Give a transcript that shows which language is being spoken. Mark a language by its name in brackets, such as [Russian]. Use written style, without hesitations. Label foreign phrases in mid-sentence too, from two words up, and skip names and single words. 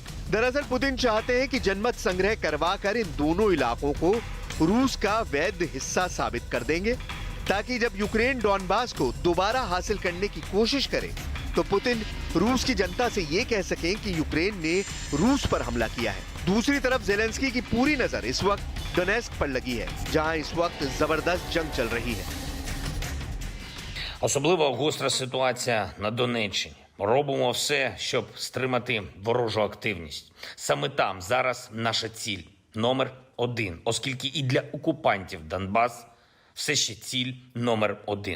[Hindi] दरअसल पुतिन चाहते हैं कि जनमत संग्रह करवाकर इन दोनों इलाकों को रूस का वैध हिस्सा साबित कर देंगे, ताकि जब यूक्रेन डॉनबास को दोबारा हासिल करने की कोशिश करे तो पुतिन रूस की जनता से ये कह सकें कि यूक्रेन ने रूस पर हमला किया है। दूसरी तरफ ज़ेलेंस्की की पूरी नजर इस वक्त डोनेस्क पर लगी है, जहां इस वक्त जबरदस्त जंग चल रही है। [Ukrainian] Особливо гостра ситуація на Донеччині. Робимо все, щоб стримати ворожу активність. Саме там зараз наша ціль номер один, оскільки і для окупантів Донбас все ще ціль номер один.